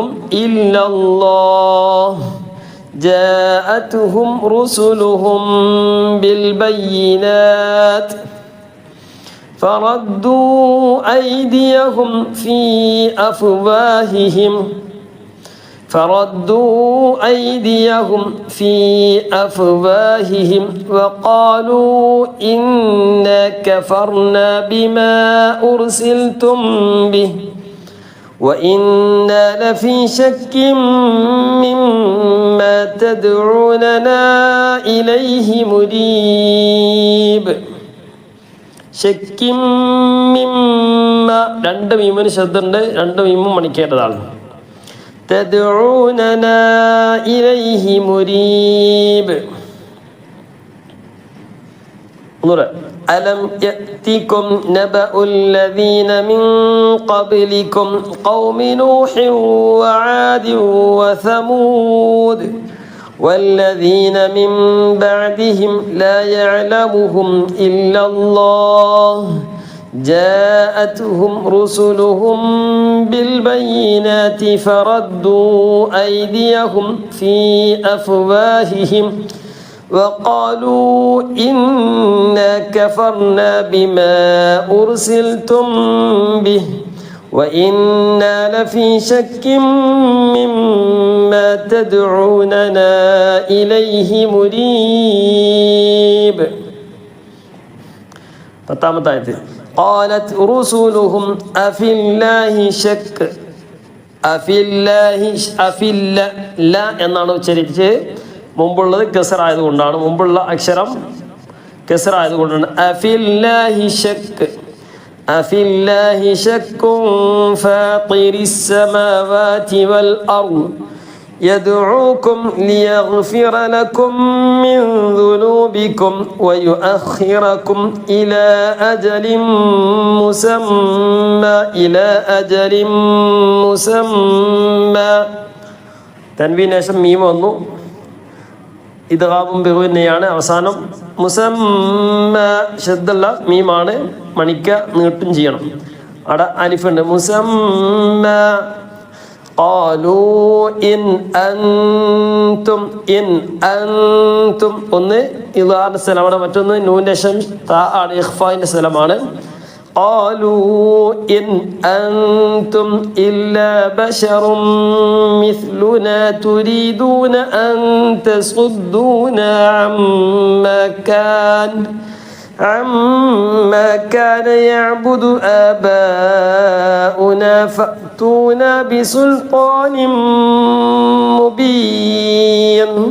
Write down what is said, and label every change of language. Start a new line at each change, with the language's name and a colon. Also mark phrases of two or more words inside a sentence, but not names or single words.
Arabic: إلا الله جاءتهم رسلهم بالبينات فردوا أيديهم في أفواههم وقالوا إنا كفرنا بما أرسلتم به وإنا لفي شك مما تدعوننا إليه مريب. شك مما
Malayalam: രണ്ട് മീമിന് ശബ്ദമുണ്ട്, രണ്ട് മീമും മണിക്കേണ്ടതാണ്.
Arabic: تدعوننا إليه مريب. ألم يأتكم نبأ الذين من قبلكم قوم نوح وعاد وثمود والذين من بعدهم لا يعلمهم إلا الله جاءتهم رسلهم بالبينات فردوا أيديهم في أفواههم وقالوا إنا كفرنا بما أرسلتم به وإنا لفي شك مما تدعوننا إليه مريب. പത്താമത്തെ قالت رسلهم أفي الله شك
Malayalam: ല എന്നാണ് ഉച്ചരിച്ച്. മുമ്പുള്ളത് കസർ ആയതുകൊണ്ടാണ്, മുമ്പുള്ള അക്ഷരം കസർ ആയതുകൊണ്ടാണ്.
Arabic: أفي الله شك فاطر السماوات والأرض يدعوكم ليغفر لكم من ذنوبكم ويؤخركم إلى أجل مسمى.
Malayalam: തൻവീന് ശേഷം മീം വന്നു. ഇദ്ഗാമും ബിഗുന്നയാണ് അവസാനം. മുസമ്മ ശബ്ദല്ല മീമാണ്, മണിക്ക നീട്ടും ചെയ്യണം. അവിടെ അലിഫുണ്ട്. മുസമ്മ.
Arabic: قالوا إن أنتم
Malayalam: ഒന്ന് ഇദ്ഗാമിന്റെ സ്ഥലമാണ്, മറ്റൊന്ന് നൂന്റെ ശേഷം താ ആണ്, ഇഖ്ഫാന്റെ സ്ഥലമാണ്.
Arabic: قالوا إن أنتم إلا بشر مثلنا تريدون أن تصدونا عما كان يعبد آباؤنا فأتونا بسلطان مبين.